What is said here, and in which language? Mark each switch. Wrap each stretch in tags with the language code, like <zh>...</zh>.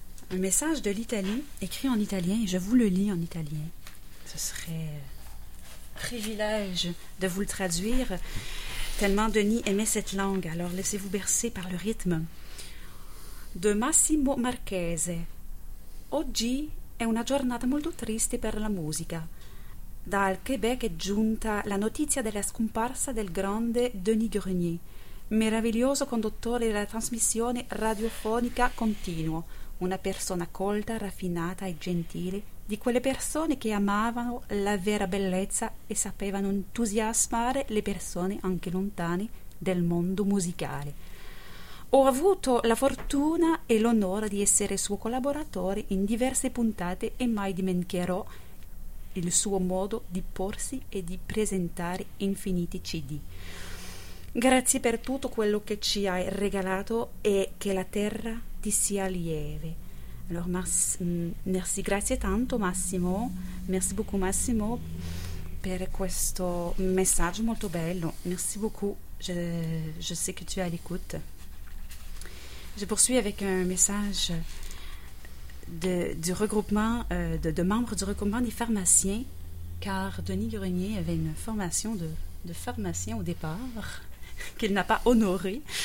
<fr>Un message de l'Italie, écrit en italien, et je vous le lis en italien. Ce serait privilège de vous le traduire, tellement Denis aimait cette langue. Alors laissez-vous bercer par le rythme. De Massimo Marchese.</fr> <it>Oggi è una giornata molto triste per la musica. Dal Québec è giunta la notizia della scomparsa del grande Denis Grenier, meraviglioso conduttore della trasmissione radiofonica Continuo, una persona colta, raffinata e gentile, di quelle persone che amavano la vera bellezza e sapevano entusiasmare le persone anche lontane del mondo musicale. Ho avuto la fortuna e l'onore di essere suo collaboratore in diverse puntate e mai dimenticherò il suo modo di porsi e di presentare infiniti CD. Grazie per tutto quello che ci hai regalato e che la terra ti sia lieve. Allora,</it> <fr>merci,</fr> <it>grazie tanto Massimo,</it> <fr>merci beaucoup</fr> <it>Massimo per questo messaggio molto bello.</it> <fr>Merci beaucoup, je sais que tu es à l'écoute. Je poursuis avec un message du regroupement de membres du regroupement des pharmaciens, car Denis Grenier avait une formation de pharmacien au départ qu'il n'a pas honoré.</fr>